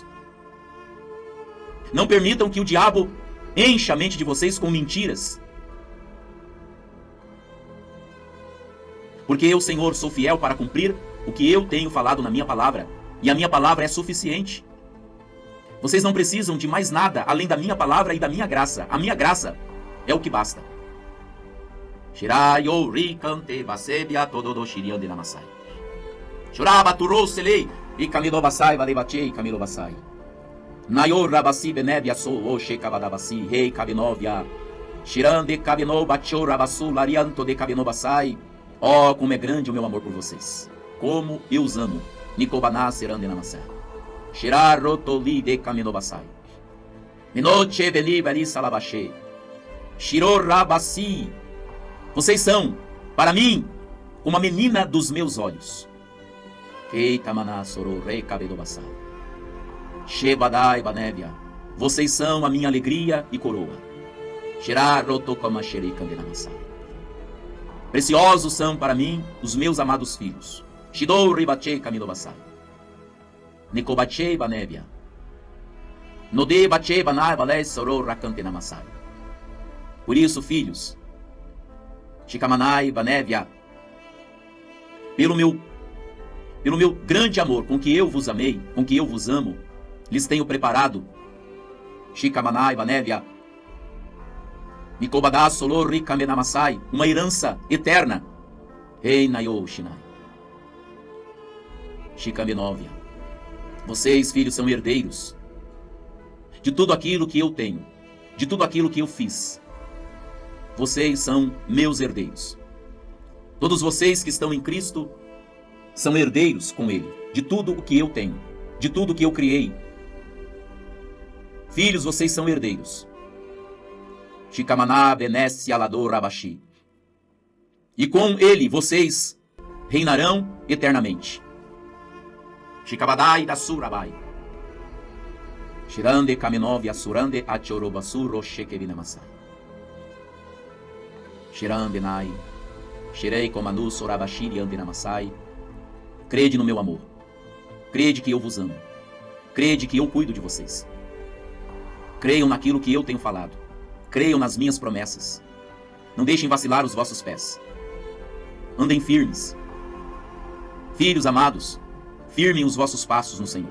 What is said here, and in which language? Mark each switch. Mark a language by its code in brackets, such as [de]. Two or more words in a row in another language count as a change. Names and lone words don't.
[pt] Não permitam que o diabo encha a mente de vocês com mentiras. Porque eu, Senhor, sou fiel para cumprir o que eu tenho falado na minha palavra. E a minha palavra é suficiente. Vocês não precisam de mais nada além da minha palavra e da minha graça. A minha graça é o que basta. Shirayo rikante basebia todo shiriande namasai. Shuraba turoselei e camilo basai valebachei camilo basai. Nayor rabasi benebia so o shekabadabasi rei cabinovia. Shirande cabino bacho rabasu larianto de cabino basai. Oh, como é grande o meu amor por vocês. Como eu os amo. Nikobaná serandenamassá. Shirarotoli de kaminobasai. Minoche velibari salabashe. Shirorabasi. Vocês são, para mim, uma menina dos meus olhos. Keitamaná sororei kabedobasai. Shebadai banébia. Vocês são a minha alegria e coroa. Shirarotokamasheri kandenamassai. Preciosos são para mim os meus amados filhos. Shidou ribachei kaminobasai. Nikobachei banébia. Node bachei banai balé sorou rakantenamassai. Por isso, filhos, Shikamanai banébia, pelo meu grande amor com que eu vos amei, com que eu vos amo, lhes tenho preparado Shikamanai banébia. Nikobadá solor rikamenamassai, uma herança eterna. Rei Nayo Shinai. Shikamenóvia. Vocês, filhos, são herdeiros de tudo aquilo que eu tenho, de tudo aquilo que eu fiz. Vocês são meus herdeiros. Todos vocês que estão em Cristo são herdeiros com Ele, de tudo o que eu tenho, de tudo que eu criei. Filhos, vocês são herdeiros. Shikamaná benesse alador abashi. E com Ele vocês reinarão eternamente. Shikabadai da surabai. Shirande kaminov asurande achorobasuro shekevinamasai. Shirande nai. Shirei komanu sorabashiri andinamasai. Crede no meu amor. Crede que eu vos amo. Crede que eu cuido de vocês. Creiam naquilo que eu tenho falado. Creiam nas minhas promessas. Não deixem vacilar os vossos pés. Andem firmes. Filhos amados, firmem os vossos passos no Senhor.